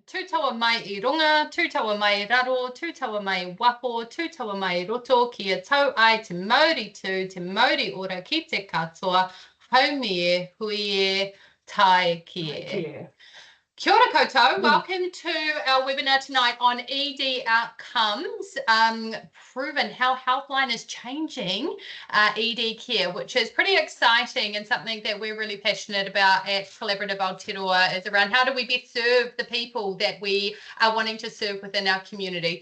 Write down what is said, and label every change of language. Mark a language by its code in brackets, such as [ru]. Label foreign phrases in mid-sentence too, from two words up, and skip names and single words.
[mi] tūtaua mai I runga, tūtaua mai I raro, tūtaua mai I waho, tūtaua mai I roto, kia tau ai te Māori tū, te Māori ora ki te katoa, haumi e, hui e, tai ki e. Kia ora koutou, [en] welcome to our webinar tonight on ED outcomes, proven how Healthline is changing ED care, which is pretty exciting and something that we're really passionate about at Collaborative Aotearoa is around how do we best serve the people that we are wanting to serve within our community.